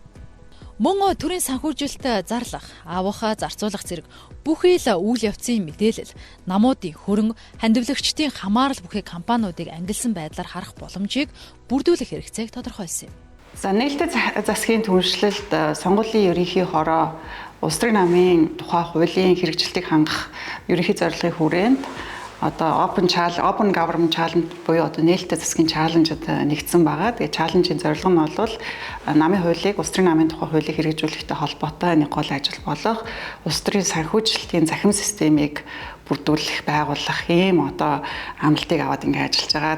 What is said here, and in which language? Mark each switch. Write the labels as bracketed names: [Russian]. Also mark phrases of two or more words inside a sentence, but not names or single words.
[Mongolian] Мөн төрийн санхүүжилт зарлах, авах, зарцуулах зэрэг бүхий л үйл явцын мэдээлэл, намуудын хөрөнгө, хандивлагчдын хамаарал бүхий компаниудыг ангилсан байдлаар харах боломжийг бүрдүүлэх хэрэгцээг тодорхойлсон юм. За нээлттэй засгийн түншлэлд сонгуулийн ерөнхий хороо улс төрийн намын тухай хуулийн хэрэгжилтийг хангах ерөнхий зорилгын хүрээнд одоо [English] open government challenge [Mongolian] буюу одоо нээлттэй засгийн challenge нэгдсэн байгаа. Тэгээ challenge-ийн зорилго нь бол намын хуулийг улс төрийн намын тухай хуулийг хэрэгжүүлэхтэй холбоотой нэг гол ажил болох улс төрийн санхүүжилтийн захим системийг бүрдүүлэх, байгуулах ийм одоо амлалтыг аваад ингэ ажиллаж байгаа.